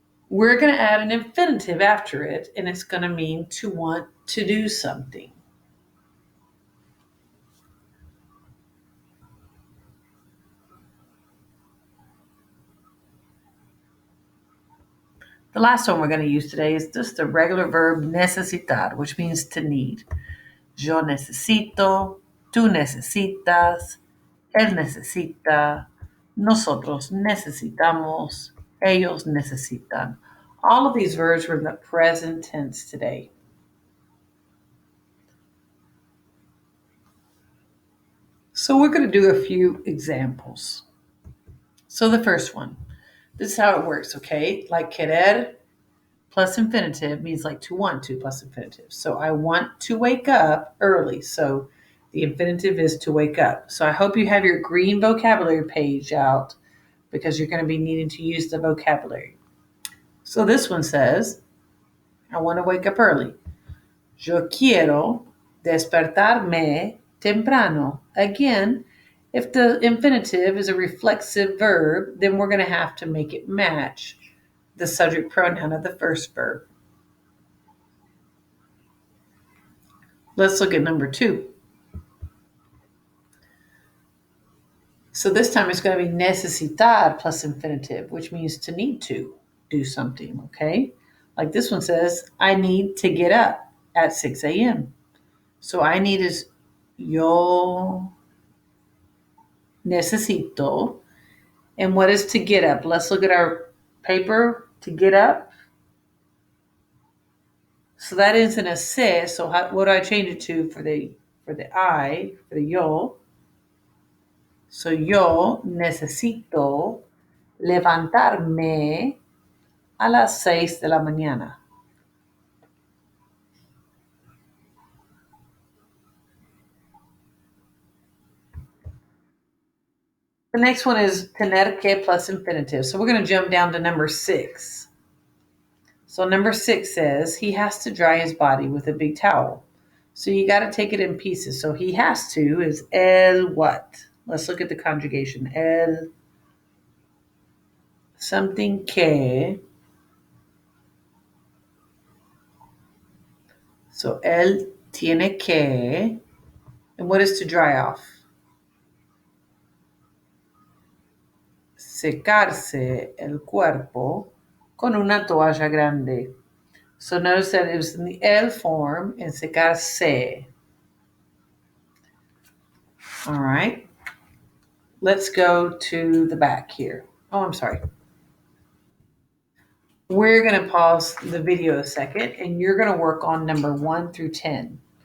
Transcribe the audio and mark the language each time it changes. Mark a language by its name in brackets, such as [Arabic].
[English] We're going to add an infinitive after it, and it's going to mean to want to do something. The last one we're going to use today is just the regular verb necesitar, which means to need. [Spanish] Yo necesito, tú necesitas, él necesita, nosotros necesitamos, ellos necesitan. [English] All of these verbs are in the present tense today. So we're going to do a few examples. So the first one, this is how it works, okay? Like querer plus infinitive means like to want to plus infinitive. So I want to wake up early. So the infinitive is to wake up. So I hope you have your green vocabulary page out because you're going to be needing to use the vocabulary. So this one says, I want to wake up early. [Spanish] Yo quiero despertarme temprano. [English] Again, if the infinitive is a reflexive verb, then we're going to have to make it match the subject pronoun of the first verb. Let's look at number 2. So this time it's going to be necesitar plus infinitive, which means to need to do something, okay? Like this one says, I need to get up at 6 a.m. So I need is [Spanish] yo necesito. [English] And what is to get up? Let's look at our paper. To get up. So that is in a se. So what do I change it to for the I, for the yo? [Spanish] So yo necesito levantarme a las 6 de la mañana. [English] The next one is tener que plus infinitive. So we're going to jump down to number 6. So number 6 says he has to dry his body with a big towel. So you got to take it in pieces. So he has to is el what? Let's look at the conjugation. El something que. So [Spanish] él tiene que. [English] And what is to dry off? [Spanish] Secarse el cuerpo con una toalla grande. [English] So notice that it was in the el form and secarse. All right. Let's go to the back here. Oh, I'm sorry. We're going to pause the video a second and you're going to work on number 1 through 10.